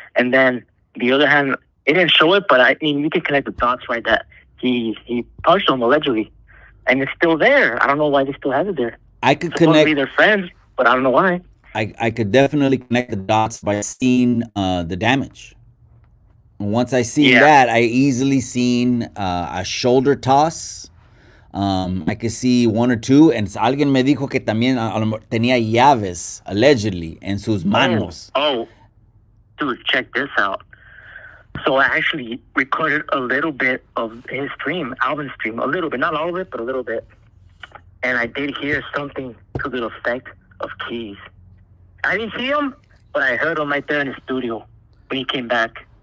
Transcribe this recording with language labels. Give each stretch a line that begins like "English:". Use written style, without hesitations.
English: And then the other hand, it didn't show it, but I mean, you can connect the dots, right, that he punched him, allegedly. And it's still there. I don't know why they still have it there. I could supposedly they're friends, but I don't know why. I could definitely connect the dots by seeing the damage. Once I seen Yeah. that, I easily seen a shoulder toss. I could see one or two, and
Spanish: alguien me dijo que también tenía llaves, allegedly, en sus manos.
English: Oh, dude, check this out. So I actually recorded a little bit of his stream, Alvin's stream, a little bit, not all of it, but a little bit. And I did hear something to the effect of keys. I didn't see him, but I heard him right there in the studio when he came back.